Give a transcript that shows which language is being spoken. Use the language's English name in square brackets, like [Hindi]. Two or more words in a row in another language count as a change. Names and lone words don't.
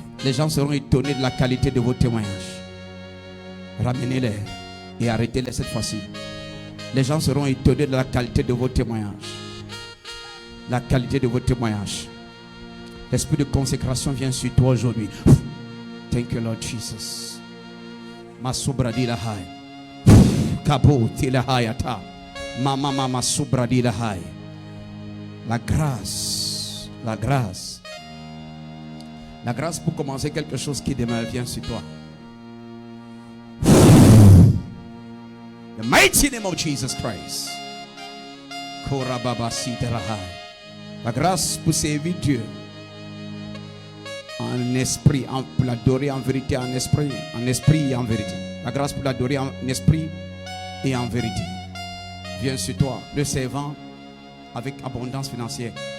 [French] Les gens seront étonnés de la qualité de vos témoignages. Ramenez-les et arrêtez-les cette fois-ci. Les gens seront étonnés de la qualité de vos témoignages. La qualité de vos témoignages. L'esprit de consécration vient sur toi aujourd'hui. [English] Thank you, Lord Jesus. Masubradi lahai. Kabo tilahayata. Mama subradi lahai. [French] La grâce. La grâce. La grâce pour commencer quelque chose qui demeure vient sur toi. [English] The mighty name of Jesus Christ. [French] La grâce pour servir Dieu en esprit, pour l'adorer en vérité, en esprit et en vérité. La grâce pour l'adorer en esprit et en vérité vient sur toi, le servant avec abondance financière.